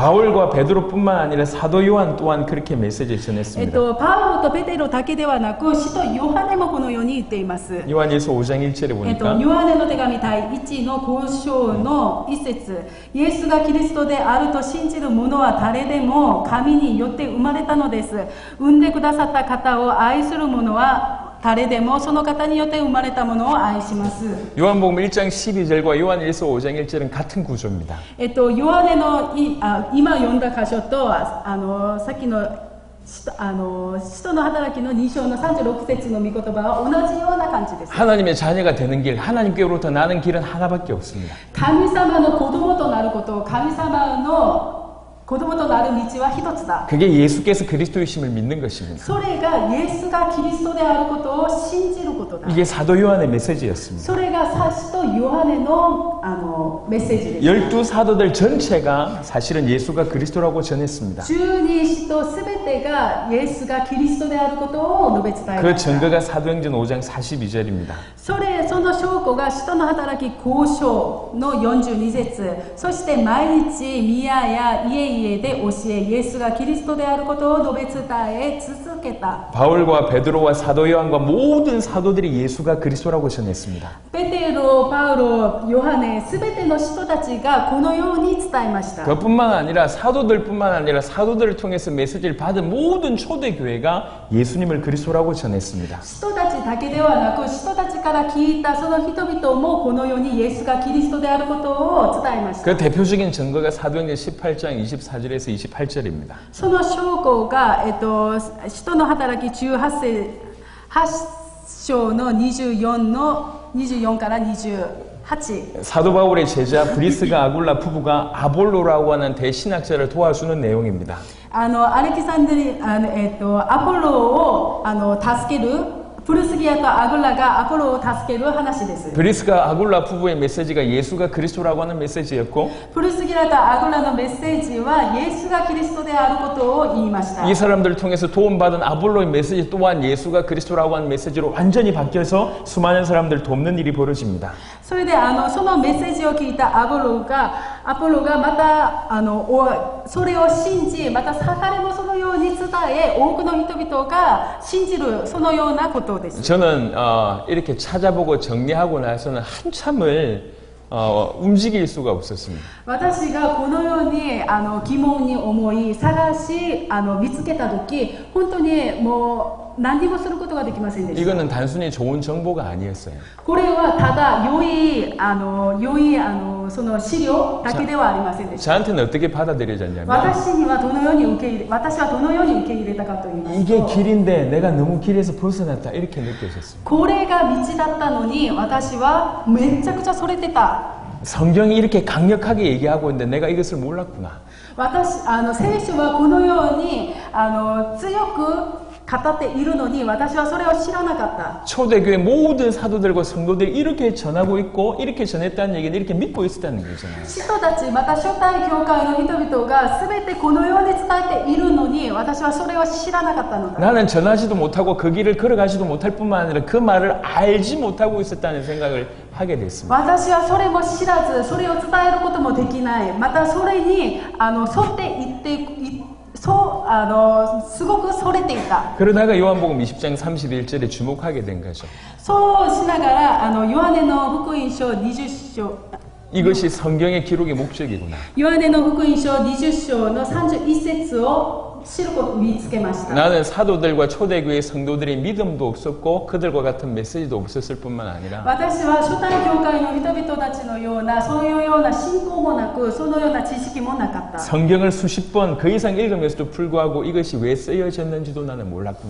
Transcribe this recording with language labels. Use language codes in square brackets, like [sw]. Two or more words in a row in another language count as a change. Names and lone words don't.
[ko] 바울과 베드로뿐만 아니라 사도 요한 또한 그렇게 메시지를 전했습니다. [ja] パウロとペテロだけではなく使徒ヨハネもこのように言っています。 요한일서 5장 1절에 보니까 ヨハネの手紙第1の5章の1節、イエスがキリストであると信じる者は誰でも神によって生まれたのです。産んでくださった方を愛する者は誰でもその方によって生まれたものを愛します。 [ko] 요한복음 1장 12절과 요한일서 5장 1절은 같은 구조입니다. [ja] ヨハネの今読んだ箇所とさっきの使徒の働きの2章の36節の御言葉は同じような感じです。 [ko] 하나님의 자녀가 되는 길, 하나님께로부터 나는 길은 하나밖에 없습니다. [ja] 神様の子供となること、神様の子供となる道は一つだ。 [ko] 그게 예수께서 그리스도이심을 믿는 것입니다. [ja] それがイエスがキリストであることを信じることだ。 [ko] 이게 사도 요한의 메시지였습니다. [ja] それが使徒ヨハネのメッセージです。 [ko] 12 사도들 전체가 사실은 예수가 그리스도라고 전했습니다. [ja] 12 使徒すべてがイエスがキリストであることを述べ伝え 그 ました。 [ko] 증거가 사도행전 5장 42절입니다. [ja] その証拠が使徒の働き5章の42節、そして毎日宮や家々で教え、イエスがキリストであることを述べ伝え続けた。 [ko] 바울과 베드로와 사도 요한과 모든 사도들이 예수가 그리스도라고 전했습니다. [ja] ペテロ、パウロ、ヨハネ、すべての人たちがこのように伝えました。 [ko] 그뿐만 아니라 사도들뿐만 아니라 사도들을 통해서 메시지를 받은 모든 초대교회가 예수님을 그리스도라고 전했습니다. [ja] 人たちだけではなく、人たちから聞いたその人々もこのようにイエスがキリストであることを伝えました。 [ko] 그 대표적인 증거가 사도행전 18장 24절에서 28절입니다. [ja] その証拠が、使徒の働き18章の24から28。 [ko] 사도 바울의 제자 브리스가 아굴라 부부가 아볼로라고 하는 대신학자를 도와주는 내용입니다. [ja] アレキサンドリアポロを助けるプルスギアとアグラがアポロを助ける話です。 [ko] 브리스가 아굴라 부부의 메시지가 예수가 그리스도라고 하는 메시지였고 [ja] プルスギアとアグラのメッセージはイエスがキリストであることを言いました。 [ko] 이 사람들을 통해서 도움받은 아볼로의 메시지 또한 예수가 그리스도라고 하는 메시지로 완전히 바뀌어서 수많은 사람들 돕는 일이 벌어집니다. [ja] それでそのメッセージを聞いたアポロがまたそれを信じ、また彼もそのように伝え、多くの人々が信じるそのようなことです。 [ko] 저는 이렇게 찾아보고 정리하고 나서는 한참을 움직일 수가 없었습니다. [ja] 私がこのように疑問に思い探し見つけた時、本当にもう何にもすることができませんでした。 [ko] 이거는 단순히 좋은 정보가 아니었어요. [ja] これはただ良いその資料だけではありませんでした。 [ko] 저한테는 어떻게 받아들여졌냐면 [ja] 私はどのように受け入れたかと言いますと、 [ko] 이게 길인데 내가 너무 길에서 벗어났다 이렇게 느껴졌습니다. [ja] これが道だったのに私はめちゃくちゃそれてた。 [ko] 성경이 이렇게 강력하게 얘기하고 있는데 내가 이것을 몰랐구나. [ja] 聖書はこのように強く語っているのに私はそれを知らなかった。 [ko] 초대교회 모든 사도들과 성도들이 이렇게 전하고 있고 이렇게 전했다는 얘기는 이렇게 믿고 있었다는 거잖아요. [ja] 使徒たちまた初代教会の人々が全てこのように伝えているのに私はそれを知らなかったのだ。 [ko] 나는 전하지도 못하고 그 길을 걸어가지도 못할 뿐만 아니라 그 말을 알지 못하고 있었다는 생각을 하게 됐습니다. [ja] 私はそれも知らずそれを伝えることもできない。またそれに沿っていってすごくそれていた。 [ko] 그러다가 요한복음 20장 31절에 주목하게 된 거죠. [ja] そうしながらヨハネの福音書20章 [ko] 이것이 성경의 기록의 목적이구나. [ja] ヨハネの福音書20章の31節を知ることを見つけました。 [ko] 나는 사도들과 초대교회 성도들의 믿음도 없었고 그들과 같은 메시지도 없었을 뿐만 아니라 [ja] 私は初代教会の人々たちのようなそういうような信仰もなくそのような知識もなかった。 [ko] 성경을 수십 번 그 이상 읽으면서도 불구하고 이것이 왜 쓰여졌는지도 나는 몰랐구나.